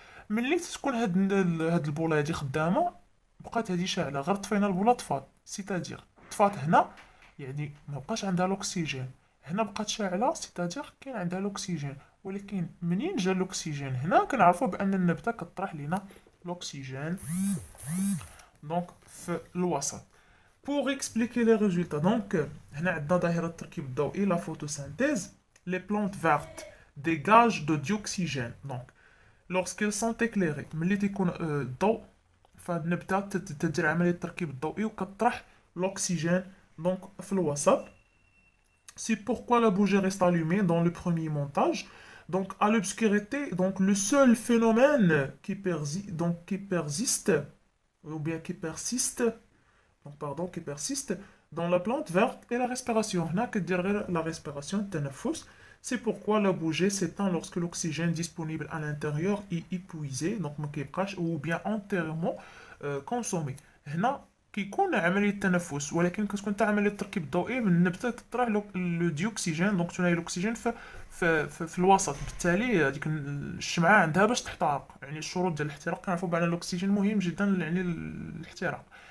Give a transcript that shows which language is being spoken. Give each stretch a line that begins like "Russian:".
Arabic: ملي تكون هاد البوله هادي خدامه بقات هادي شاعله غير طفينا البوله طفات سيتادير طفات هنا يعني ما بقاش عندها الاكسجين. هنا بقات شاعله سيتادير كاين عندها الاكسجين ولكن منين جا الاكسجين هنا كنعرفوا بان النبته كطرح لينا الاكسجين دونك في الوسط.
French: Pour expliquer les résultats, donc,
Arabic: هنا عندنا ظاهرة التركيب الضوئي
French: la photosynthèse. Les plantes vertes dégagent de dioxygène. Donc, lorsqu'ils sont éclairés
Arabic: ملي تيكون الضوء فنبدا تدير عمليه التركيب الضوئي وكطرح l'oxygène donc في الوسط.
French: C'est pourquoi la bougie reste allumée dans le premier montage. Donc, à l'obscurité, donc le seul phénomène qui persiste, ou bien qui persiste dans la plante verte est la respiration.
Arabic: هنا كدير la respiration, التنفس.
French: C'est pourquoi la bougie s'éteint lorsque l'oxygène disponible à l'intérieur est épuisé, donc
Arabic: ما كيبقاش,
French: ou bien entièrement consommé.
Arabic: هنا كيكون عمليه التنفس ولكن كتكون حتى عمليه التركيب الضوئي من النبته تطرح لو ديوكسيجين دونك ثاني الاكسجين في الوسط. بالتالي هذيك الشمعه عندها باش تحترق، يعني الشروط ديال الاحتراق كنعرفوا بان الاكسجين مهم جدا يعني الاحتراق.